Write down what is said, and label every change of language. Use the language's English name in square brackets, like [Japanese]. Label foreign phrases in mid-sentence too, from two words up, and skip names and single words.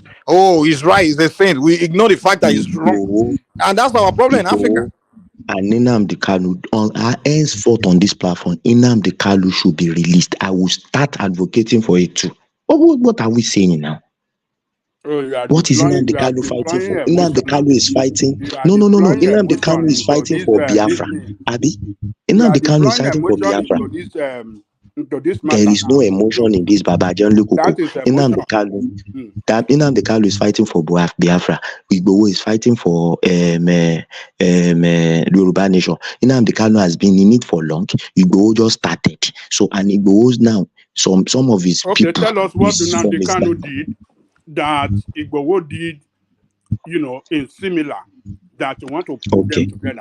[English] Oh, he's right, he's a saint. We ignore the fact that he's wrong. And that's our problem in Africa. And Nnamdi Kanu, henceforth on this platform, Nnamdi Kanu should be released. I will start advocating for it too. What are we saying now? What is Nnamdi Kanu fighting for? Nnamdi Kanu is fighting. No. Nnamdi Kanu is fighting for Biafra. Abi? Nnamdi Kanu is fighting for Biafra. There is no emotion in this, Baba John Lukuku. Nnamdi Kanu is fighting for Biafra. Igboho is fighting for Yoruba nation. Nnamdi Kanu has been in it for long. Igboho just started. So, and Igboho's now some of his people. Tell us what Nnamdi Kanu did that Igboho did, in similar, that you want to put them together.